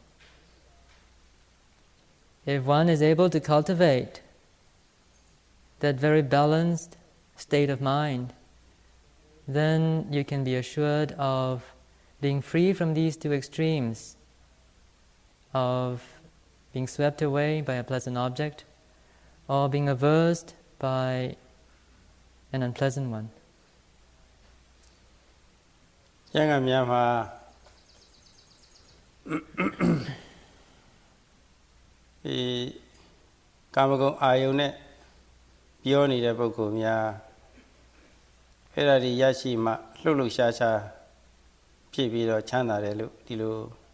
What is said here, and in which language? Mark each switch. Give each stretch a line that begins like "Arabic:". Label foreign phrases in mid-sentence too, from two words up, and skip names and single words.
English: If one is able to cultivate that very balanced state of mind, then you can be assured of being free from these two extremes, of being swept away by a pleasant object or being averse by an unpleasant one.
Burmese: ကျမ်းဂန်များမှာဒီကာမဂုဏ်အာယုန်နဲ့ပြောနေတဲ့ပုဂ္ဂိုလ်များအဲ့ဒါတွေရရှိမှလှုပ်လှုပ်ရှားရှားဖြစ်ပြီးတော့ချမ်းသာတယ်လို့ဒီလို